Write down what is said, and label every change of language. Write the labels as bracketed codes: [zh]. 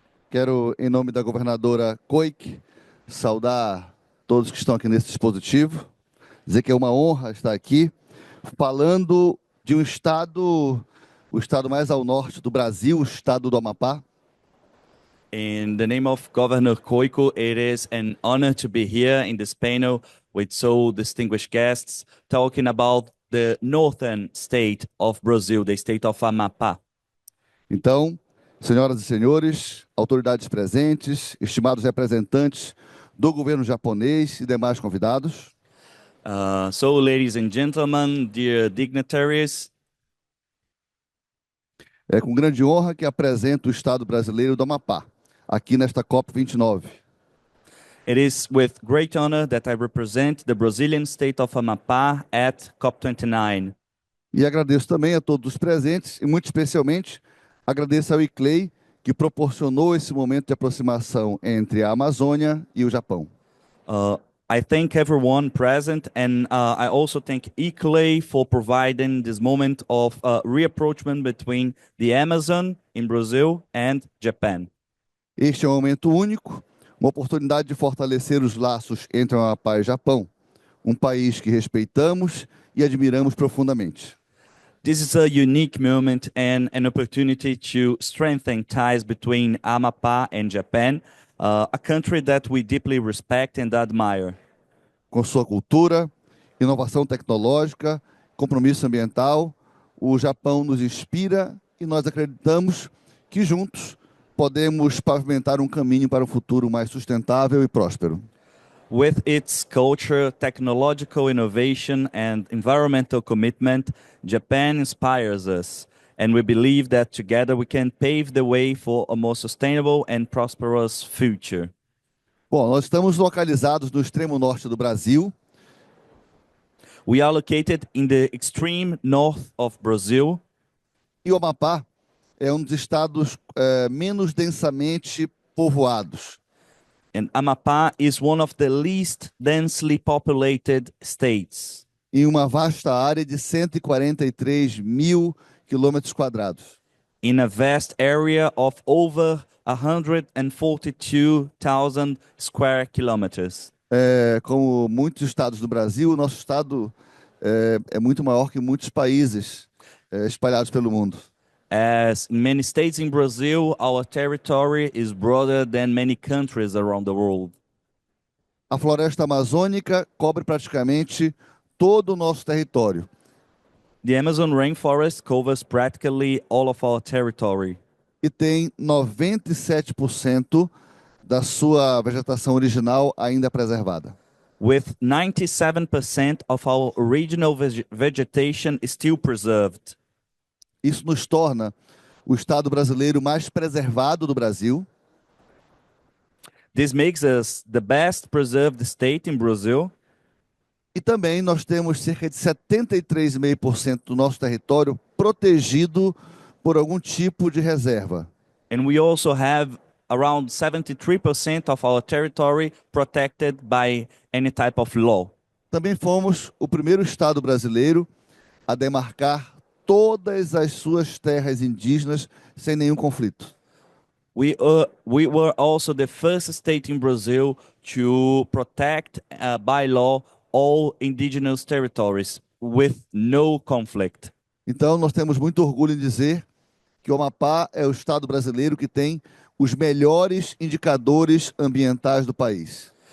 [pt] Quero, em nome da governadora Koike, saudar todos que estão aqui nesse dispositivo, dizer que é uma honra estar aqui, falando de um estado, o estado mais ao norte do Brasil, o estado do Amapá. [en] In the name of Governor Koiko, it is an honor to be here in this panel with so distinguished guests talking about the northern state of Brazil, the state of Amapá. [pt] Então, Senhoras e senhores, autoridades presentes, estimados representantes do governo japonês e demais convidados, [en] So, ladies and gentlemen, dear dignitaries, [pt] é com grande honra que apresento o Estado brasileiro do Amapá, aqui nesta COP29. [en] it is with great honor that I represent the Brazilian state of Amapá at COP29. [pt] E agradeço também a todos os presentes e, muito especialmente, agradeço ao ICLEI, que proporcionou esse momento de aproximação entre a Amazônia e o Japão. [en] I thank everyone present, and I also thank ICLEI for providing this moment of reapproachment between the Amazon in Brazil and Japan. [pt] Este é um momento único, uma oportunidade de fortalecer os laços entre o Amapá e o Japão, um país que respeitamos e admiramos profundamente. [en] This is a unique moment and an opportunity to strengthen ties between Amapá and Japan, a country that we deeply respect and admire. [pt] Com sua cultura, inovação tecnológica, compromisso ambiental, o Japão nos inspira e nós acreditamos que juntos podemos pavimentar um caminho para um futuro mais sustentável e próspero. [en] With its culture, technological innovation, and environmental commitment, Japan inspires us, and we believe that together we can pave the way for a more sustainable and prosperous future. [pt] Bom, nós estamos localizados no extremo norte do Brasil, [en] We are located in the extreme north of Brazil, [pt] e o Amapá é um dos estados menos densamente povoados. [en] and Amapá is one of the least densely populated states, [pt] Em uma vasta área de 143 mil quilômetros quadrados. [en] in a vast area of over 142,000 square kilometers. [pt] Como muitos estados do Brasil, o nosso estado é muito maior que muitos países espalhados pelo mundo. [en] As in many states in Brazil, our territory is broader than many countries around the world. [pt] A floresta amazônica cobre praticamente todo o nosso território. [en] The Amazon rainforest covers practically all of our territory, [pt] E tem 97% da sua vegetação original ainda preservada. [en] with 97% of our original vegetation still preserved. [pt] Isso nos torna o estado brasileiro mais preservado do Brasil [en] This makes us the best preserved state in Brazil, [pt] e também nós temos cerca de 73,5% do nosso território protegido por algum tipo de reserva. [en] and we also have around 73% of our territory protected by any type of law. [pt] Também fomos o primeiro estado brasileiro a demarcar todas as suas terras indígenas sem nenhum conflito. [en] We were also the first state in Brazil to protect by law all indigenous territories with no conflict. [pt] Então, nós temos muito orgulho em dizer que o Amapá é o estado brasileiro que tem os melhores indicadores ambientais do país.